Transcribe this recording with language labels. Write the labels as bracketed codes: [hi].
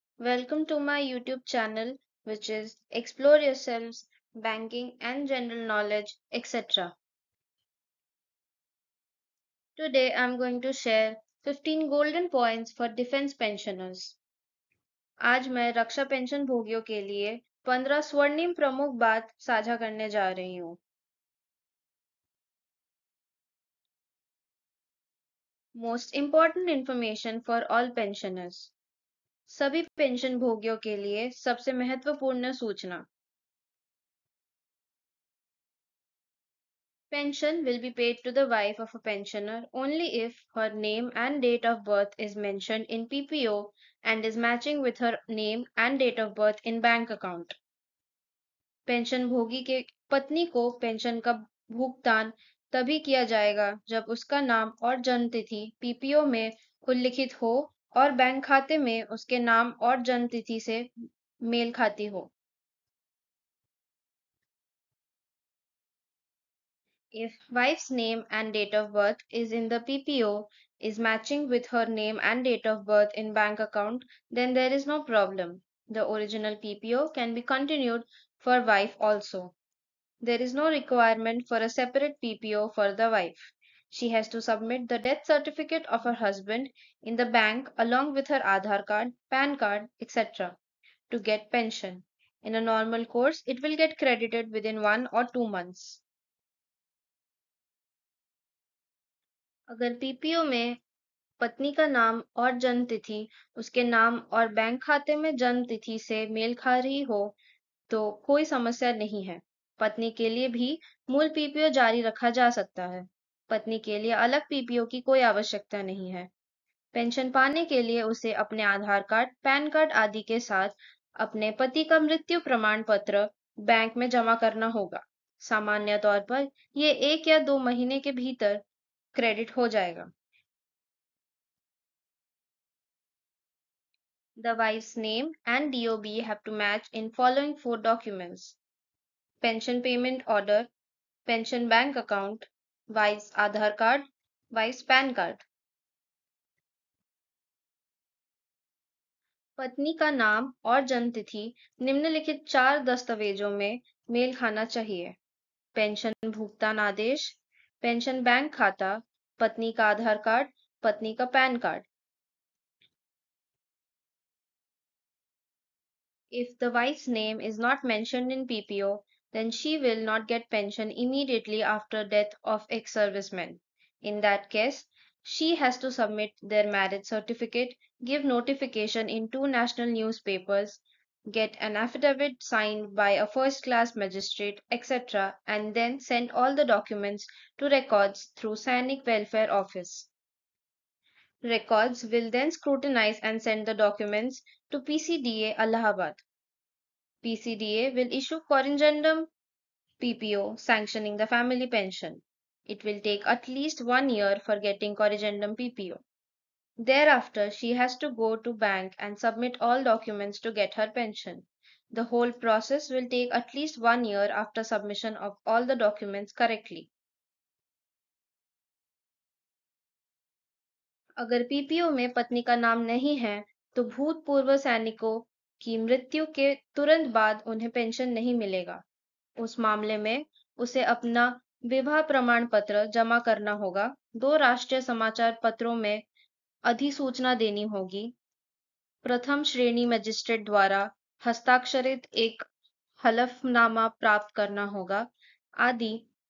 [en] Welcome to my YouTube channel, which is Explore Yourselves, Banking and General Knowledge, etc. Today I'm going to share 15 golden points for defense pensioners. [hi] आज मैं रक्षा pension भोगियों के लिए 15 स्वर्णिम प्रमुख बात साझा करने जा रही हूँ। [en] Most important information for all pensioners. [hi] सभी पेंशन भोगियों के लिए सबसे महत्वपूर्ण सूचना। [en] Pension will be paid to the wife of a pensioner only if her name and date of birth is mentioned in PPO and is matching with her name and date of birth in bank account. [hi] Pension भोगी के पत्नी को pension का भुगतान तभी किया जाएगा जब उसका नाम और जन्म तिथि पीपीओ में उल्लिखित हो और बैंक खाते में उसके नाम और जन्म तिथि से मेल खाती हो। [en] If wife's name and date of birth is in the PPO is matching with her name and date of birth in bank account, then there is no problem. The original PPO can be continued for wife also. There is no requirement for a separate PPO for the wife. She has to submit the death certificate of her husband in the bank along with her Aadhaar card, PAN card, etc. to get pension. In a normal course, it will get credited within 1 or 2 months. [hi] अगर PPO में पत्नी का नाम और जन्म तिथि उसके नाम और बैंक खाते में जन्म तिथि से मेल खा रही हो तो कोई समस्या नहीं है। पत्नी के लिए भी मूल पीपीओ जारी रखा जा सकता है। पत्नी के लिए अलग पीपीओ की कोई आवश्यकता नहीं है। पेंशन पाने के लिए उसे अपने आधार कार्ड, पैन कार्ड आदि के साथ अपने पति का मृत्यु प्रमाण पत्र बैंक में जमा करना होगा। सामान्य तौर पर ये 1 या 2 महीने के भीतर क्रेडिट हो जाएगा। [en] The wife's name and DOB have to match in following 4 documents: pension payment order, pension bank account, wife's Aadhaar card, wife's PAN card. [hi] पत्नी का नाम और जन्म तिथि निम्नलिखित 4 दस्तावेजों में मेल खाना चाहिए: पेंशन भुगतान आदेश, पेंशन बैंक खाता, पत्नी का आधार कार्ड, पत्नी का pan card. [en] If the wife's name is not mentioned in PPO, then she will not get pension immediately after death of ex-serviceman. In that case, she has to submit their marriage certificate, give notification in 2 national newspapers, get an affidavit signed by a first-class magistrate, etc., and then send all the documents to records through Sainik Welfare Office. Records will then scrutinize and send the documents to PCDA Allahabad. PCDA will issue corrigendum PPO sanctioning the family pension. It will take at least 1 year for getting corrigendum PPO. Thereafter, she has to go to bank and submit all documents to get her pension. The whole process will take at least 1 year after submission of all the documents correctly. [hi] अगर PPO में पत्नी का नाम नहीं है तो भूतपूर्व सैनिकों की मृत्यु के तुरंत बाद उन्हें पेंशन नहीं मिलेगा। उस मामले में उसे अपना विवाह प्रमाण पत्र जमा करना होगा, 2 राष्ट्रीय समाचार पत्रों में अधिसूचना देनी होगी, प्रथम श्रेणी मजिस्ट्रेट द्वारा हस्ताक्षरित एक हलफनामा प्राप्त करना होगा आदि।